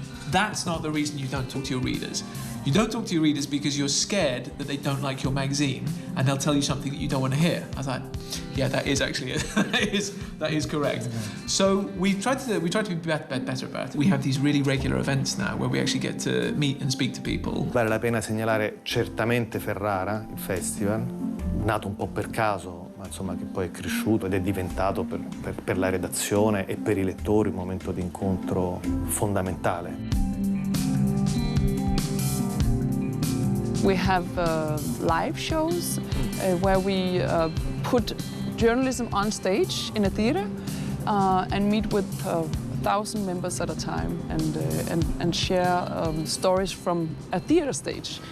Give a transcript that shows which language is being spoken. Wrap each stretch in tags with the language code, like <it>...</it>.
<en>That's not the reason you don't talk to your readers. You don't talk to your readers because you're scared that they don't like your magazine and they'll tell you something that you don't want to hear. I was like, yeah, that is actually it. that is correct. So we try to be better about it. We have these really regular events now where we actually get to meet and speak to people.</en> <it>Vale la pena segnalare certamente Ferrara, il festival, nato un po' per caso, ma insomma che poi è cresciuto ed è diventato per la redazione e per i lettori un momento di incontro fondamentale.</it> <en>We have live shows where we put journalism on stage in a theater and meet with 1,000 members at a time and share stories from a theater stage.</en>